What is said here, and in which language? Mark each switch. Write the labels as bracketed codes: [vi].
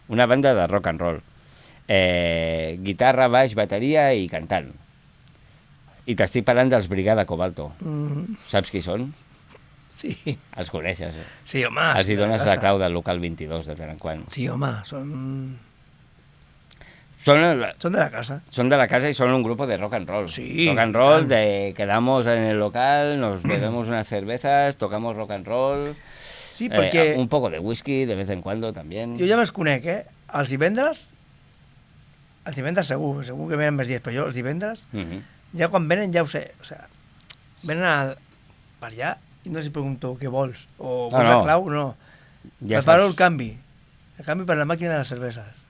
[ca] Una banda de rock and roll. Guitarra, baix, bateria i cantant. I t'estic parlant dels Brigada Cobalto. Saps qui són? Sí. Els coneixes. Sí, home. Els hi dones la clau del local 22 de tant en quant. Sí, home, són... [es] Son de la casa. Son de la casa y son un grupo de rock and roll. Sí, Rock and roll, tan. de quedamos en el local, nos bebemos unas cervezas, tocamos rock and roll. [ca] Sí, perquè [es] Un poco de whisky de vez en cuando también. [ca] jo ja me'ls conec, Els divendres segur que venen més dies, però jo els divendres, Mhm. ja quan venen ja ho sé, o sea, venen per allà i no els pregunto què vols, o vols la clau, no. Preparo el canvi per la màquina de les cerveses.